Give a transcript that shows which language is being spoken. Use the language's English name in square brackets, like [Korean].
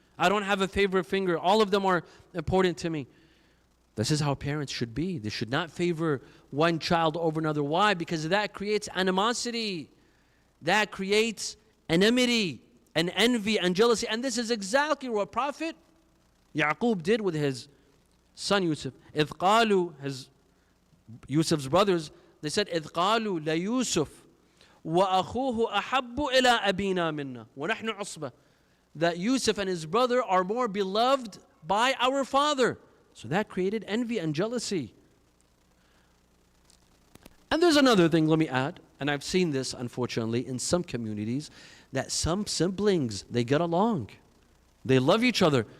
[English] I don't have a favorite finger. All of them are important to me. This is how parents should be. They should not favor one child over another. Why? Because that creates animosity. That creates enmity and envy and jealousy. And this is exactly what Prophet Yaqub did with his son Yusuf. [Arabic] إِذْ قَالُوا, [English] his Yusuf's brothers, they said, [Arabic] إِذْ قَالُوا لَيُوسُف وَأَخُوهُ أَحَبُّ إِلَىٰ أَبِينَا مِنَّا وَنَحْنُ عُصْبَةٌ. [English] That Yusuf and his brother are more beloved by our father. So that created envy and jealousy. And there's another thing, let me add. and I've seen this unfortunately in some communities, that some siblings, they get along. They love each other.